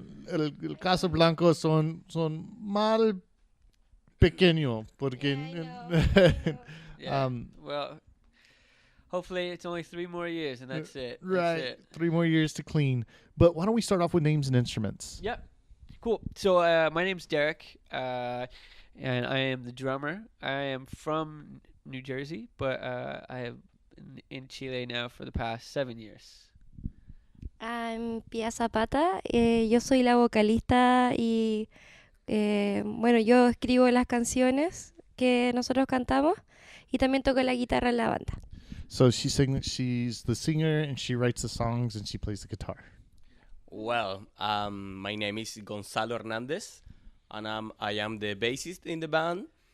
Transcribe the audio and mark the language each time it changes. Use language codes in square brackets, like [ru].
[en] El caso blanco son mal pequeño porque Yeah. Well, hopefully it's only 3 more years and that's it. That's right, it. 3 more years to clean. But why don't we start off with names and instruments? Yep. Cool. So my name's Derek, and I am the drummer. I am from New Jersey, but I have been in Chile now for the past 7 years. [es] I'm Pia Zapata, yo soy la vocalista y bueno, yo escribo las canciones que nosotros cantamos y también toco la guitarra en la banda. [en] So she's the singer, and she writes the songs, and she plays the guitar. Well, my name is Gonzalo Hernandez, and I am the bassist in the band.